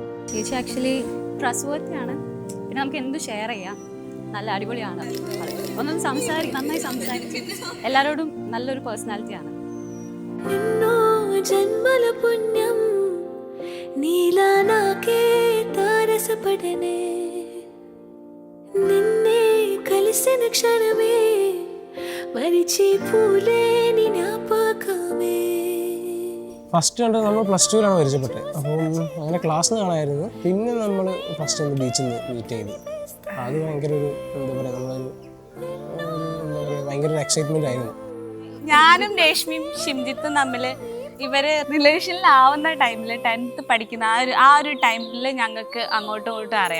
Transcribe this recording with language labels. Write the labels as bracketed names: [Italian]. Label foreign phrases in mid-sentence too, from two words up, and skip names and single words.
[Malayalam] ചേച്ചി [English] actually trustworthy. [Malayalam] പിന്നെ നമുക്ക് എന്ത് ഷെയർ ചെയ്യാം. നല്ല അടിപൊളിയാണ്. ഒന്നും നന്നായി സംസാരിക്കും. എല്ലാവരോടും നല്ലൊരു പേഴ്സണാലിറ്റിയാണ്. [Telugu] జన్మల పుణ్యం నీలా నాకే తారసపడనే నిన్నే కలిసిన క్షణమే మరిచి పూలేని జ్ఞాపకమే. [Malayalam] ഫസ്റ്റ് കണ്ട് നമ്മൾ +2 പരിചയപ്പെട്ടത്. അപ്പം അങ്ങനെ ക്ലാസ്സിൽ നിന്ന് കാണായിരുന്നു. പിന്നെ നമ്മൾ ഫസ്റ്റ് ഒന്ന് ബീച്ചിൽ നിന്ന് മീറ്റ് ചെയ്തു. അത് ഭയങ്കര ഒരു എന്താ പറയുക, നമ്മളൊരു എന്താ പറയുക, ഭയങ്കര ഒരു എക്സൈറ്റ്മെൻ്റ് ആയിരുന്നു. ഞാനും രേഷ്മിയും ഷിംജിത്തും തമ്മിൽ ഇവര് റിലേഷനിലാവുന്ന ടൈമിൽ 10th പഠിക്കുന്ന ആ ഒരു ടൈമിൽ ഞങ്ങൾക്ക് അങ്ങോട്ടും ഇങ്ങോട്ടും അറിയാം.